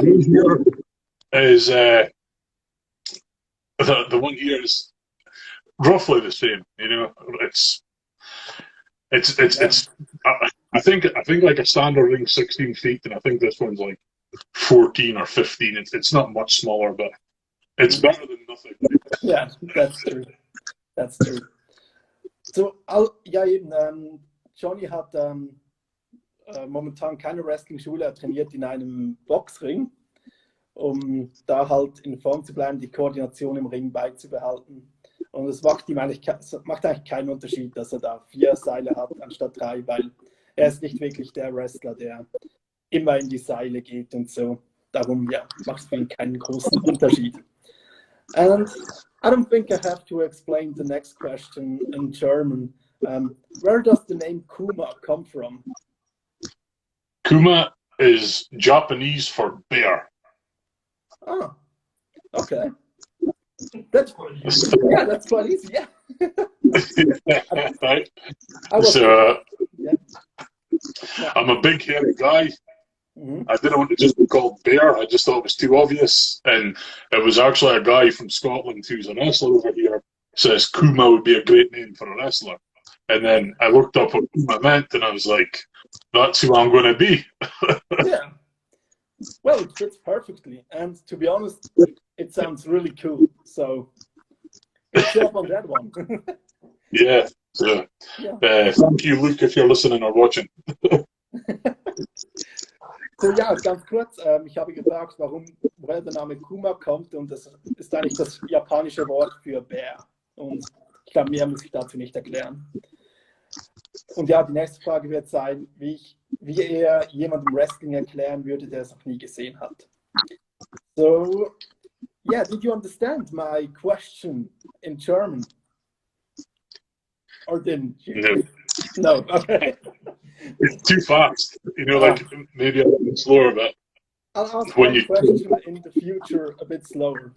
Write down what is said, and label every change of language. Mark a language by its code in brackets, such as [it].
[en] The one here is the one here is roughly the same. You know, it's. I think like a standard ring 16 feet, and I think this one's like 14 or 15. It's not much smaller, but it's better than nothing. Ja, that's true. That's true. [de] So, ja eben, Johnny hat momentan keine Wrestling-Schule, er trainiert in einem Boxring, um da halt in Form zu bleiben, die Koordination im Ring beizubehalten. Und es macht eigentlich keinen Unterschied, dass er da 4 Seile hat anstatt 3, weil er ist nicht wirklich der Wrestler, der immer in die Seile geht und so. Darum, ja, macht es für ihn keinen großen Unterschied. [en] And I don't think I have to explain the next question in German. Where does the name Kuma come from? Kuma is Japanese for bear. Oh, okay. That's quite easy. Yeah. Right. So, I'm a big hairy guy. Mm-hmm. I didn't want to just be called Bear. I just thought it was too obvious. And it was actually a guy from Scotland who's a wrestler over here says Kuma would be a great name for a wrestler. And then I looked up what Kuma meant, and I was like, that's who I'm going to be. Yeah. Well, it fits perfectly. And to be honest, it sounds really cool. So, good job on that one. Yeah. So, thank you, Luke, if you're listening or watching. [de] So, ja, ganz kurz. Ich habe gefragt, woher der Name Kuma kommt. Und das ist eigentlich das japanische Wort für Bär. Und ich glaube, mehr muss ich dazu nicht erklären. Und ja, die nächste Frage wird sein, wie er jemandem Wrestling erklären würde, der es noch nie gesehen hat. [en] So, yeah, did you understand my question in German? Or didn't you? No. Okay. It's too fast. You know, like maybe a bit slower, but I'll ask my question in the future a bit slower.